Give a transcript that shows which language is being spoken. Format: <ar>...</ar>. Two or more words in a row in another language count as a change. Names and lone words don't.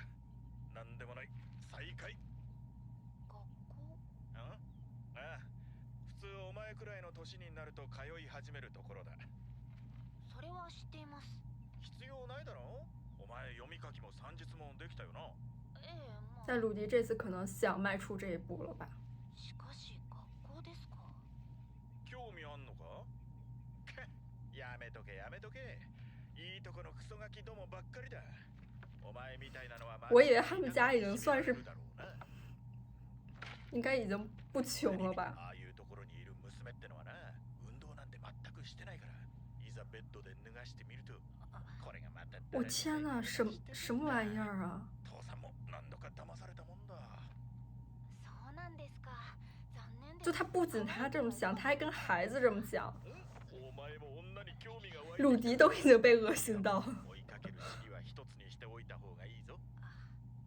<ja>なんでもない。再会。学校？ああ、普通お前くらいの年になると通い始めるところだ。それは知っています。必要ないだろ。お前読み書きも算術もできたよな。ええ、まあ。</ja> <zh>但鲁迪这次可能想迈出这一步了吧？</zh> <ja>しかし学校ですか？興味あんのか？やめとけやめとけ。いいとこのクソガキどもばっかりだ。お前みたいなのは</ja> <zh>我以为他们家已经算是，应该已经不穷了吧？</zh> <ja>ああいうところにいる娘ってのはな、運動なんて全くしてないから、いざベッドで脱がしてみると、これがまた。</ja> <zh>我天呐，什么玩意儿啊！</zh> <ja>父さんも何度か騙されたもんだ。そうなんですか。残念です。</ja> <zh>就他不仅他这么想，他还跟孩子这么讲。</zh> <ja>お前も女に興味が湧いて。</ja> <zh>鲁迪都已经被恶心到。</zh> <ja>追いかける式は一つにしておいた方がいいぞ。</ja>